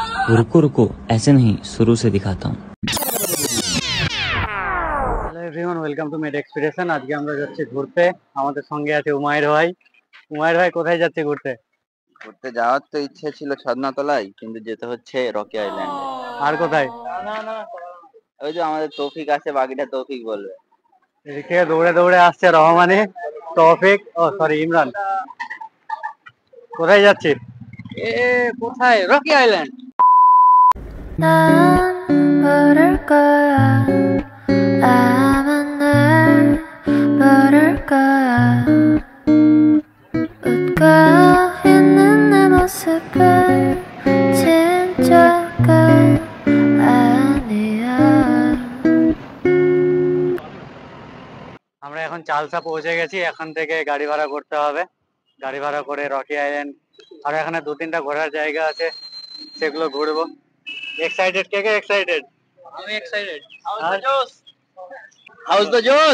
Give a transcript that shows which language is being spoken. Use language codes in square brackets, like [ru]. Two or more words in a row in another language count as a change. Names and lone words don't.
[hi] रुको रुको, ऐसे नहीं, शुरू से दिखाता हूँ। [en] Hello everyone, welcome to Med Expiration. [bn] আজকে আমরা যাচ্ছি ঘুরতে। আমাদের সঙ্গে আছে উমায়ের ভাই। উমায়ের ভাই, কোথায় যাচ্ছে ঘুরতে? ঘুরতে যাওয়ার তো ইচ্ছে ছিল ছদনাতলায়, কিন্তু যেতে হচ্ছে রকি আইল্যান্ডে। আর কোথায়? ওই যে আমাদের তৌফিক আছে, বাকিটা তৌফিক বলবে। এদিক থেকে দৌড়ে দৌড়ে আসছে রহমানে, তৌফিক, ও সরি ইমরান। কোথায় যাচ্ছি? কোথায়? রকি আইল্যান্ড। [ko] 난 모를 거야. 아마 날 모를 거야. 웃고 있는 내 모습은 진짜가 아니야. [bn] আমরা এখন চালসা পৌঁছে গেছি। এখান থেকে গাড়ি ভাড়া করতে হবে। গাড়ি ভাড়া করে রকি আইল্যান্ড, আর এখানে 2-3টা ঘোরার জায়গা আছে, সেগুলো ঘুরবো। এক্সাইটেড? কে কে এক্সাইটেড? আমি এক্সাইটেড। [en] how's the josh.